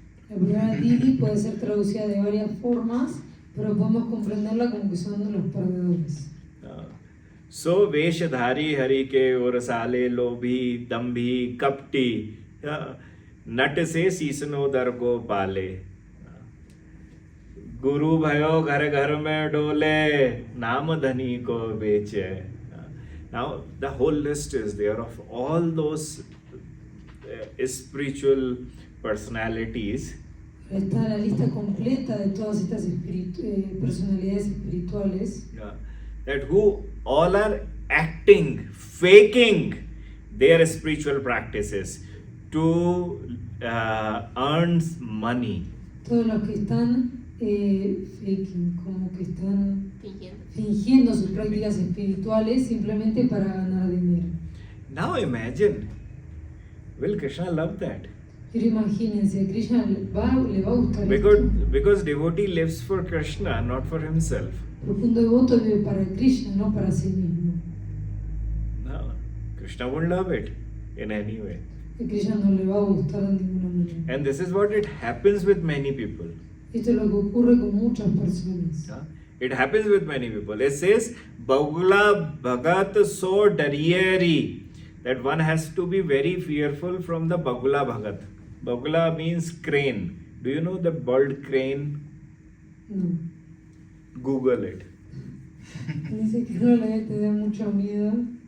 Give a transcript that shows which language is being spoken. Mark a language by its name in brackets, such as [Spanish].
[Spanish] La palabra Dili puede ser traducida de varias formas, pero podemos comprenderla como que son los perdedores. [Hindi] So Veshadhari Hari ke urasale lobhi dambhi kapti nat se सीसनो दर को पाले गुरु भयो घर घर में डोले नाम धनी को बेचे. [English] Now the whole list is there of all those spiritual personalities. [Spanish] Está la lista completa de todas estas personalidades espirituales. [English] That who all are acting, faking their spiritual practices to earn money. [Spanish] Todos los que están [English] faking, [Spanish] como que están Fingiendo. fingiendo sus prácticas espirituales simplemente para ganar dinero. [English] Now imagine, will Krishna love that? [Spanish] Pero imagínense, a Krishna le va a gustar [English] Because devotee lives for Krishna, not for himself. [Spanish] porque un devoto vive para Krishna, no para sí mismo. [English] No, Krishna won't love it in any way. [Spanish] A Krishna no le va a gustar de ninguna manera. [English] And this is what it happens with many people. [Spanish] Esto es lo que ocurre con muchas personas. Huh? [English] It happens with many people. It says, [Hindi] Bagula Bhagat so dariyeri, [English] that one has to be very fearful from the Bagula Bhagat. Bagula means crane. Do you know the bird crane? No. Google it. [Spanish] Dice que no le debe tener mucho miedo.